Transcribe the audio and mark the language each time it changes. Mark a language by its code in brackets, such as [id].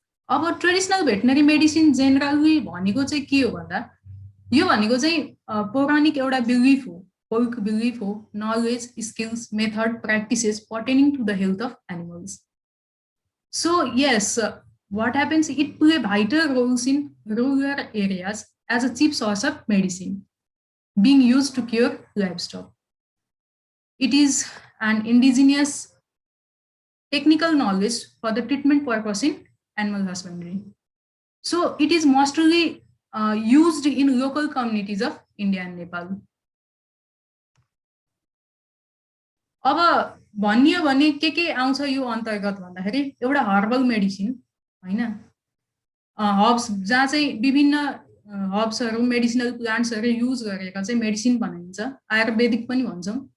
[ne] अब traditional veterinary medicine generally भनेको चाहिँ के हो भन्दा, यो भनेको चाहिँ पौराणिक एउटा बिलिफ हो, [en] folk belief [ne] हो, [en] knowledge, skills, method, practices pertaining to the health of animals. So yes, what happens, it play vital roles in rural areas as a cheap source of medicine being used to cure livestock. It is an indigenous technical knowledge for the treatment purpose in animal husbandry. So it is mostly used in local communities of India and Nepal. [ne] अब भनियो भने के आउँछ यो अन्तर्गत भन्दाखेरि, एउटा herbal medicine हैन, हर्ब्स जहाँ चाहिँ विभिन्न हर्ब्सहरू, मेडिसिनल प्लान्ट्सहरू युज गरेर चाहिँ मेडिसिन बनाइन्छ, आयुर्वेदिक पनि भन्छौँ।